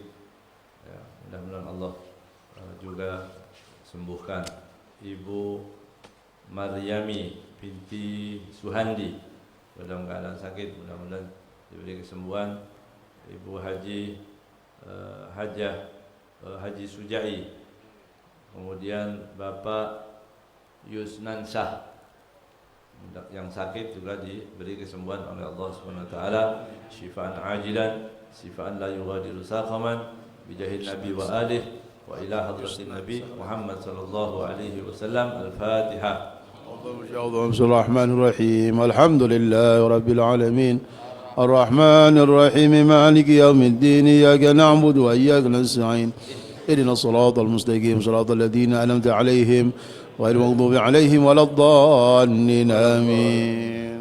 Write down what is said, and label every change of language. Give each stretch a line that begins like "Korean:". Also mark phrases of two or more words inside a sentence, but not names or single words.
Indonesian: Ya, mudah-mudahan Allah juga sembuhkan Ibu Maryami binti Suhandi dalam keadaan sakit, mudah-mudahan diberi kesembuhan. Ibu Haji Hajah Haji Sujai, kemudian Bapak Yusnan Syah yang sakit juga diberi kesembuhan oleh Allah
Arabic: سبحانه وتعالى, شفاء عاجلا شفاء لا يغادر سقما بجاه النبي وآله وإلى حضرة النبي محمد صلى الله عليه وسلم. Al-Fatihah. بسم الله الرحمن الرحيم الحمد لله رب العالمين. الرحمن الرحيم مالك يوم الدين إياك نعبد وإياك نستعين اهدنا الصراط المستقيم صراط الذين أنعمت عليهم غير المغضوب عليهم ولا الضالين آمين.